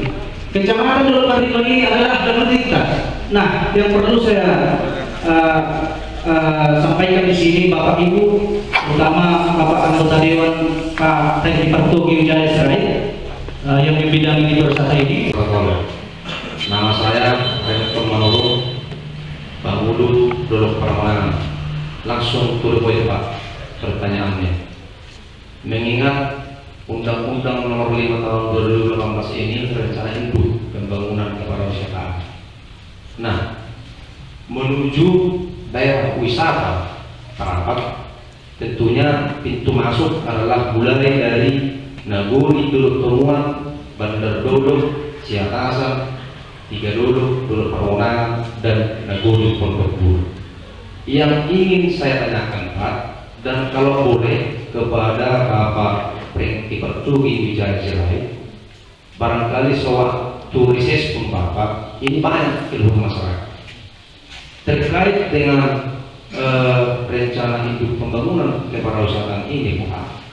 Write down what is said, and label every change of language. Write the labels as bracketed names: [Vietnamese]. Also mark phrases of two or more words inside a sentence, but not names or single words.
[Indonesian] Kecamatan Dolok Pandiman ini adalah demokratitas. Nah, yang perlu saya sampaikan di sini Bapak Ibu, terutama Bapak anggota Dewan Pak Tengki Partogi Wijaya Serai yang membidangi di pariwisata ini. Nama saya Rektor Manolo Bangulu Dolok Pramonan. Langsung [English] to the point [Indonesian] Pak pertanyaannya. Mengingat Undang-Undang Nomor 5 Tahun 2018 ini rencana induk pembangunan kepariwisataan. Nah, menuju daerah wisata Parapat, tentunya pintu masuk adalah mulai dari Nagori, Dolok Toruan, Bandar Dolok, Ciatasa, Tiga Dolok, Dolok Pramonan, dan Nagori Pondok Bulu. Yang ingin saya tanyakan Pak, dan kalau boleh kepada Bapak Tengki Partogi Wijaya Serai, barangkali sewaktu riset pun Bapak ini banyak keluhan masyarakat terkait dengan rencana hidup pembangunan kepariwisataan ini Pak.